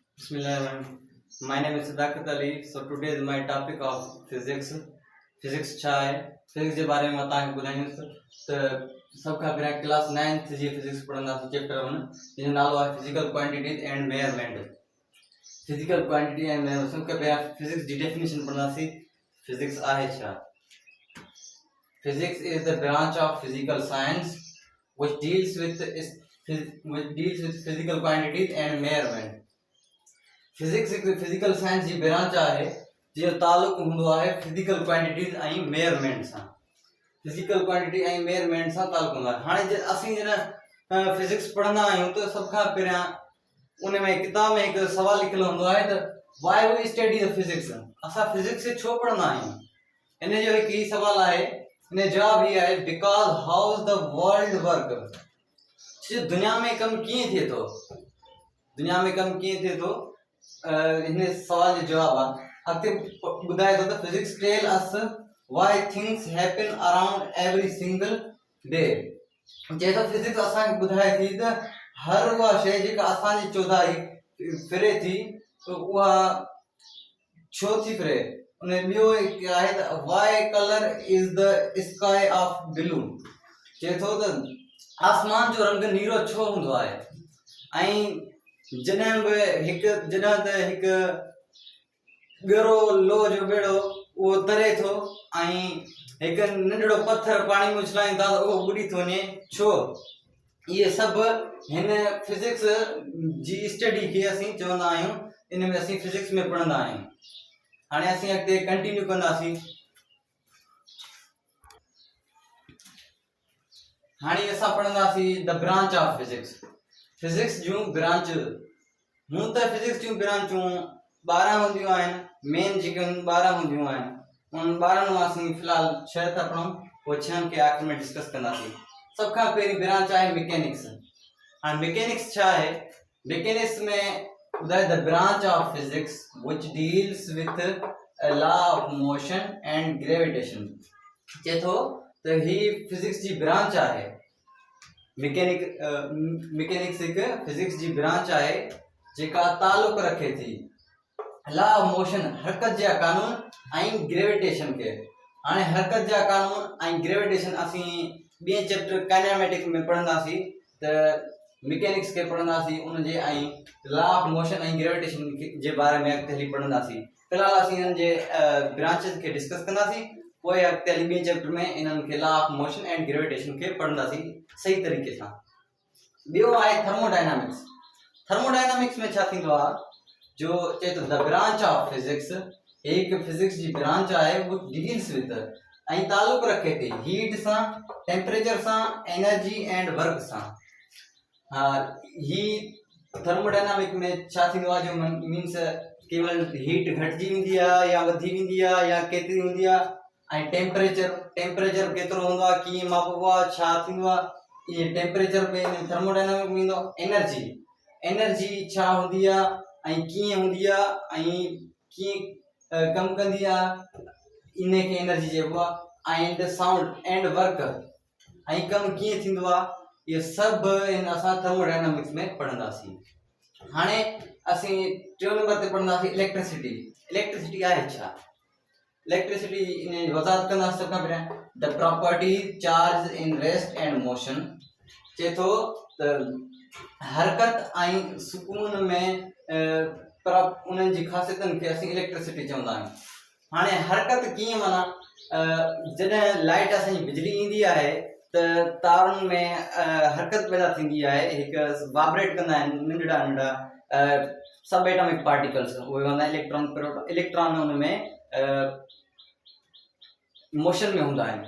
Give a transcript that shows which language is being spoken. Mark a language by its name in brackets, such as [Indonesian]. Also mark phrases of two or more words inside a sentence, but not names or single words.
[English] Bismillah. My name is Sadakat Ali. So today is my topic of physics. [Sindhi] Physics छा है फिजिक्स जे बारे में तव्हांखे ॿुधाईंदुसि त सभ खां पहिरियां क्लास 9th जी फिजिक्स पढ़ंदासीं चैप्टर 1 जंहिंजो नालो आहे [English] physical quantities and measurement. physical quantity and measurement [Sindhi] सभ खां पहिरियां फिजिक्स जी डेफिनेशन पढ़ंदासीं। फिजिक्स आहे छा? [English] Physics is the branch of physical science which deals with physical quantities and measurement. [Sindhi] फिजिक्स एक [English] physical science [Sindhi] जी ब्रांच आहे जो ताल्लुक हूंदो आहे [English] physical quantities [Sindhi] ऐं मेजरमेंट सां। [English] physical quantity [Sindhi] ऐं मेजरमेंट सां ताल्लुक हूंदो आहे। हाणे असीं जॾहिं फिजिक्स पढ़ंदा आहियूं त सभ खां पहिरियां उन में किताब में हिकु सवाल लिखियलु हूंदो आहे त [English] why we study the physics. [Sindhi] असां फिजिक्स खे छो पढ़ंदा आहियूं? इन जो हिकु ई सवाल आहे। इन जवाब ये आहे [English] because how is the world work. [Sindhi] दुनिया में कम कीअं थिए थो, दुनिया में कम कीअं थिए थो, इन सवाल जो जवाब आहे। अॻिते ॿुधाए थो त [English] physics tell us why things happen around every single day. [Sindhi] चए थो फिजिक्स असांखे ॿुधाए थी त हर उहा शइ जेका असांजी चौधारी फिरे थी उहा छो थी फिरे। उन ॿियो आहे त [English] why color is the sky of blue. [Sindhi] चए थो त आसमान जो रंग नीरो छो हूंदो आहे। ऐं जॾहिं बि हिकु ॻरो लोह जो बेड़ो उहो तरे थो ऐं हिकु नंढड़ो पत्थर पाणी में उछलाईंदा त उहो ॿुॾी थो वञे छो। इहे सभु हिन फिजिक्स जी स्टडी खे असीं चवंदा आहियूं, इन में असीं फिजिक्स में पढ़ंदा आहियूं। हाणे असीं अॻिते कंटिन्यू कंदासीं। हाणे असां पढ़ंदासीं [English] the branch of physics. [Sindhi] फिजिक्स जूं ब्रांच हूं त फिजिक्स जूं ब्रांचूं 12 हूंदियूं आहिनि। मेन जेके 12 हूंदियूं आहिनि उन 12 मां असीं फ़िलहाल 6 था पढ़ूं, उहे 6 खे आख़िर में डिस्कस कंदासीं। सभ खां पहिरीं ब्रांच आहे मैकेनिक्स। हाणे मैकेनिक्स छा आहे? मैकेनिक्स में ॿुधाए [English] the branch of physics which deals with law of motion and gravitation. [Sindhi] चए थो त ही फिजिक्स जी ब्रांच आहे। मैकेनिक्स हिकु फिजिक्स जी ब्रांच आहे जेका ताल्लुक रखे थी [English] law of motion [Sindhi] हरकत जा कानून ऐं ग्रेविटेशन खे। हाणे हरकत जा कानून ऐं ग्रेविटेशन असीं ॿिए चैप्टर काइनेमेटिक्स में पढ़ंदासीं त मैकेनिक्स खे पढ़ंदासीं उनजे ऐं [English] law of motion [Sindhi] ऐं ग्रेविटेशन जे बारे में अॻिते हली पढ़ंदासीं। फ़िलहाल असीं इन्हनि जे ब्रांचेस खे डिस्कस कंदासीं, पोइ अॻिते हली ॿिए चैप्टर में इन्हनि खे [English] law of motion and gravitation [Sindhi] खे पढ़ंदासीं सही तरीक़े सां। ॿियो आहे थर्मोडायनामिक्स। थर्मोडायनामिक्स में छा थींदो आहे जो चए थो [English] the branch of physics [Sindhi] हिकु फिजिक्स जी ब्रांच आहे वो [English] deals with [Sindhi] ऐं ताल्लुक रखे थी हीट सां, टेम्परेचर सां, [English] energy and work [Sindhi] सां। ही थर्मोडायनामिक में छा थींदो आहे जो मीन्स केवल हीट घटिजी वेंदी आहे या वधी वेंदी आहे या केतिरी हूंदी आहे। ऐं टेम्परेचर केतिरो हूंदो आहे, कीअं मापबो आहे, छा थींदो आहे, इहे टेम्परेचर में थर्मोडायनामिक में ईंदो। एनर्जी छा हूंदी आहे ऐं कीअं हूंदी आहे ऐं कीअं कमु कंदी आहे, इन खे एनर्जी चइबो आहे। [English] and sound and work [Sindhi] ऐं कमु कीअं थींदो आहे, इहे सभु असां थर्मोडायनामिक्स में पढ़ंदासीं। हाणे असीं 3 नंबर ते पढ़ंदासीं इलेक्ट्रिसिटी। इलेक्ट्रिसिटी आहे छा? इलेक्ट्रिसिटी इन जी वज़ाहत कंदासीं। सभ खां पहिरियां [English] the property charge in rest and motion. [Sindhi] चए थो त हरकत ऐं सुकून में उन्हनि जी ख़ासियतनि खे असीं इलेक्ट्रिसिटी चवंदा आहियूं। हाणे हरकत कीअं माना जॾहिं लाइट असांजी बिजली ईंदी आहे त तारुनि में हरकत पैदा थींदी आहे, हिकु वाइब्रेट कंदा आहिनि नंढड़ा [English] sub atomic particles, [Sindhi] उहे हूंदा आहिनि इलेक्ट्रॉन हुन में मोशन में हूंदा आहिनि।